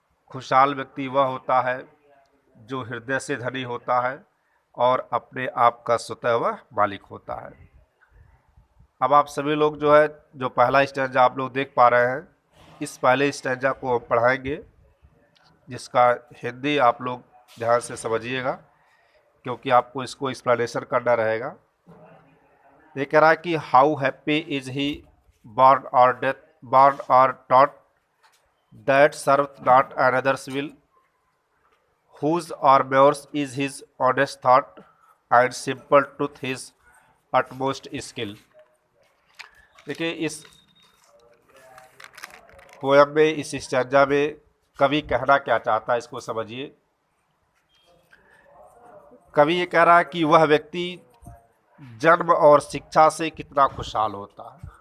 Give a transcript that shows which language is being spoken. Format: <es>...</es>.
<hi>खुशहाल व्यक्ति वह होता है जो हृदय से धनी होता है और अपने आप का स्वतः वह मालिक होता है। अब आप सभी लोग जो है, जो पहला स्टैंजा आप लोग देख पा रहे हैं, इस पहले स्टैंजा को हम पढ़ाएंगे, जिसका हिंदी आप लोग ध्यान से समझिएगा क्योंकि आपको इसको एक्सप्लेनेशन करना रहेगा। ये कह रहा है कि</hi> <en>How happy is he born or taught that serveth not another's will, whose or yours is his honest thought and simple truth his utmost skill।</en> <hi>देखिए, इस पोयम में, इस स्टैंजा में कवि कहना क्या चाहता है, इसको समझिए। कवि ये कह रहा है कि वह व्यक्ति जन्म और शिक्षा से कितना खुशहाल होता है।</hi>